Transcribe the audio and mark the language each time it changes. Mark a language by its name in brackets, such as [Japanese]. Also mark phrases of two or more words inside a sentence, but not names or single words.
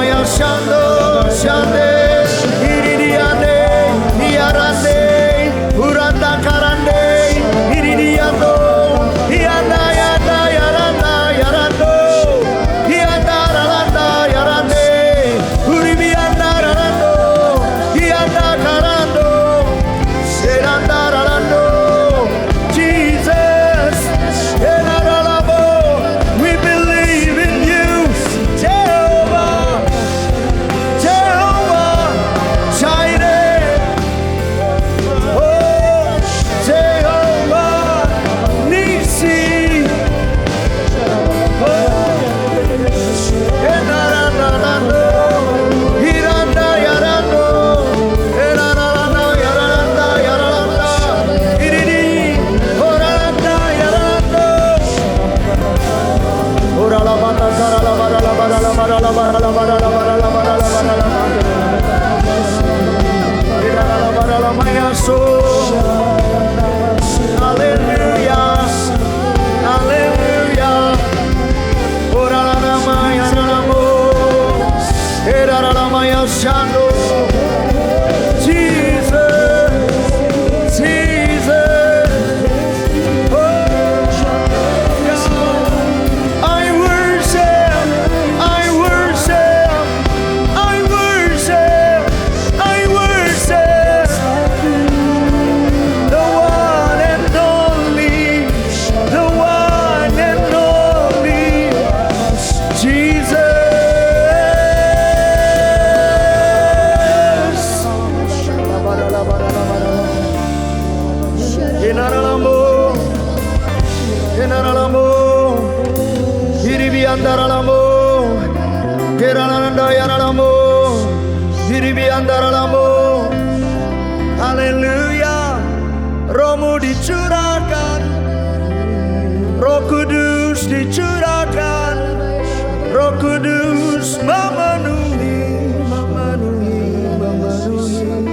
[English] Shando Shande Iridiande Iarande Uranda Karande Iridiando Ianda Yanda Yaranda Yarando Ianda Ralanda Yarande Uribianda Ralando Ianda Karando Seranda Ralando Jesus Enaralabo we believe in you Jehovah Jehovah Jireh Oh Jehovah Nisi Enaralando Hiranda Yarando Enaralando Yaranda Yaranda Iridi Oranda Yarando Ora la banda cara la bara la bara la bara la bara la bara la bara la bara la bara la bara la bara la maya so Hallelujah Hallelujah Ora la maya la mo Era la maya shando Jesus Jesus I worship, I worship, I worship, I worship the one and only, the one and only Jesus. Enaralamo, enaralamo. Hiribi andaralamo, Kerananda yaralamo, Hiribi andaralamo. [Indonesian] Haleluya, Rohmu dicurahkan, Roh Kudus dicurahkan, Roh Kudus memenuhi, memenuhi, memenuhi.